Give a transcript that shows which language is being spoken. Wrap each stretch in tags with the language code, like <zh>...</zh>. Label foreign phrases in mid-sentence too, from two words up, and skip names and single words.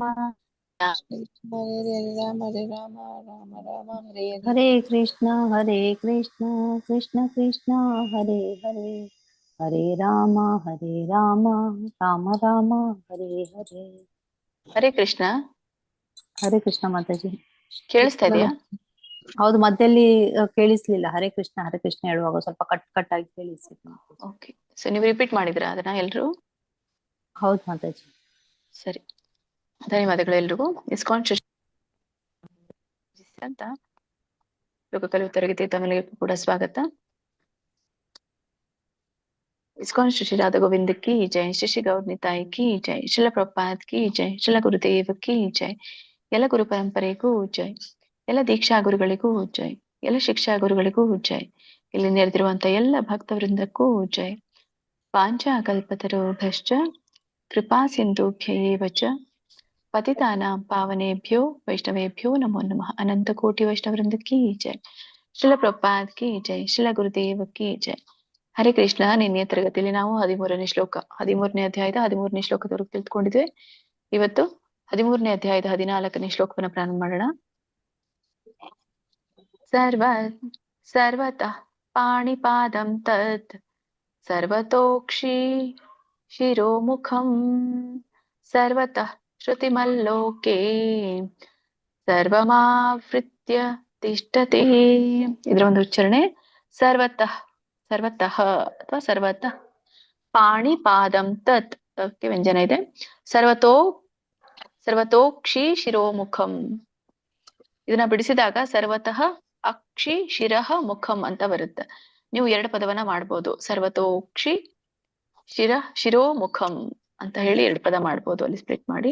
<sa>ಹರೇ ರಾಮ ಹರೇ ರಾಮ ರಾಮ ರಾಮ ಹರೇ ಹರೇ. ಹರೇ ಕೃಷ್ಣ ಕೃಷ್ಣ ಕೃಷ್ಣ ಹರೇ ಹರೇ ಹರೇ ರಾಮ ರಾಮ ರಾಮ ಹರೇ ಹರೇ. ಹರೇ ಕೃಷ್ಣ. ಹರೇ ಕೃಷ್ಣ ಮಾತಾಜಿ.</sa> <kn>ಕೇಳಿಸ್ತಾ ಇದೆಯಾ? ಹೌದು, ಮಧ್ಯದಲ್ಲಿ ಕೇಳಿಸ್ಲಿಲ್ಲ.</kn> <sa>ಹರೇ ಕೃಷ್ಣ</sa> <kn>ಹೇಳುವಾಗ ಸ್ವಲ್ಪ ಕಟ್ ಕಟ್ ಆಗಿ ಕೇಳಿಸ್ಲಿಲ್ಲ. ಓಕೆ. ಸೊ ನೀವು ರಿಪೀಟ್ ಮಾಡಿದ್ರಾ ಅದನ್ನ ಎಲ್ರು? ಹೌದು ಮಾತಾಜಿ. ಸರಿ, ಧನ್ಯವಾದಗಳು ಎಲ್ರಿಗೂ. ಇಸ್ಕಾನ್ ಅಂತ ಲೋಕ ಕಲಿಯುವ ತರಗತಿ ತಮಗೆ ಕೂಡ ಸ್ವಾಗತ. ಇಸ್ಕಾನ್ ಶ್ರೀ ರಾಧಾ ಗೋವಿಂದ</kn> <hi>की जय,</hi> <kn>ಶ್ರೀ ಗೌರ್ ನಿತಾಯಿ</kn> <hi>की जय,</hi> <kn>ಶ್ರೀಲ ಪ್ರಭುಪಾದ್</kn> <hi>की जय,</hi> <kn>ಶ್ರೀಲ ಗುರುದೇವ್</kn> <hi>की जय,</hi> <kn>ಎಲ್ಲ ಗುರು ಪರಂಪರೆಗೂ ಜೈ, ಎಲ್ಲ ದೀಕ್ಷಾ ಗುರುಗಳಿಗೂ ಜೈ, ಎಲ್ಲ ಶಿಕ್ಷಾ ಗುರುಗಳಿಗೂ ಜೈ, ಇಲ್ಲಿ ನೆರೆದಿರುವಂತ ಎಲ್ಲ ಭಕ್ತ ವೃಂದಕ್ಕೂ ಜೈ.</kn> <sa>ಪಾಂಚ ಕಲ್ಪತರುಭ್ಯಶ್ಚ ಕೃಪಾ ಸಿಂಧುಭ್ಯೇವ ಚ ಪತಿತಾನಾಂ ಪಾವನೇಭ್ಯೋ ವೈಷ್ಣವೇಭ್ಯೋ ನಮೋ ನಮಃ.</sa> <hi>अनंत कोटि वैष्णवृंद की जय, श्रील प्रभुपाद की जय, श्रील गुरुदेव की जय.</hi> <sa>ಹರೇ ಕೃಷ್ಣ.</sa> <kn>ನಿನ್ನೆ ತರಗತಿಯಲ್ಲಿ ನಾವು 13ನೇ ಶ್ಲೋಕ, 13ನೇ ಅಧ್ಯಾಯದ 13ನೇ ಶ್ಲೋಕದವರೆಗೂ ತಿಳ್ಕೊಂಡಿದ್ವಿ. ಇವತ್ತು 13ನೇ ಅಧ್ಯಾಯದ 14ನೇ ಶ್ಲೋಕವನ್ನು ಪ್ರಾರಂಭ ಮಾಡೋಣ.</kn> <sa>ಸರ್ವತಃ ಪಾಣಿಪಾದಂ ತತ್ ಸರ್ವತೋಕ್ಷಿ ಶಿರೋಮುಖಂ ಸರ್ವತಃ ಶ್ರುತಿಮಲ್ಲೋಕೆ ಸರ್ವಮಾವೃತ್ಯ ತಿಷ್ಠತಿ.</sa> <kn>ಇದರ ಒಂದು ಉಚ್ಚಾರಣೆ ಸರ್ವತಃ, ಸರ್ವತಃ ಅಥವಾ</kn> <sa>ಸರ್ವತಃ ಪಾಣಿಪಾದಂ ತತ್</sa> <kn>ವ್ಯಂಜನ ಇದೆ.</kn> <sa>ಸರ್ವತೋಕ್ಷಿ ಶಿರೋಮುಖಂ,</sa> <kn>ಇದನ್ನ ಬಿಡಿಸಿದಾಗ</kn> <sa>ಸರ್ವತಃ ಅಕ್ಷಿ ಶಿರಃ ಮುಖಂ</sa> <kn>ಅಂತ ಬರುತ್ತೆ. ನೀವು ಎರಡು ಪದವನ್ನ ಮಾಡ್ಬೋದು,</kn> <sa>ಸರ್ವತೋಕ್ಷಿ ಶಿರೋಮುಖಂ</sa> <kn>ಅಂತ ಹೇಳಿ ಎರಡು ಪದ ಮಾಡ್ಬೋದು ಅಲ್ಲಿ ಸ್ಪ್ಲಿಟ್ ಮಾಡಿ.</kn>